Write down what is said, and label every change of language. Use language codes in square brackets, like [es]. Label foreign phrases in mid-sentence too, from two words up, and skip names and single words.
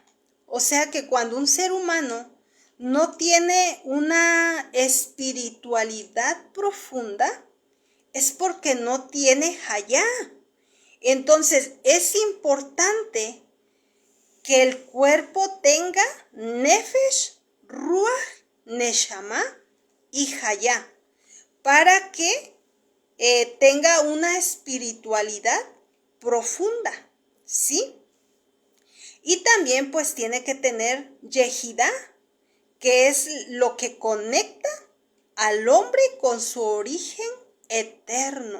[es] O sea que cuando un ser humano no tiene una espiritualidad profunda, es porque no tiene hayá. Entonces es importante que el cuerpo tenga nefesh, ruach, neshama y hayá, para que tenga una espiritualidad profunda, ¿sí? Y también pues tiene que tener yehidá, que es lo que conecta al hombre con su origen eterno.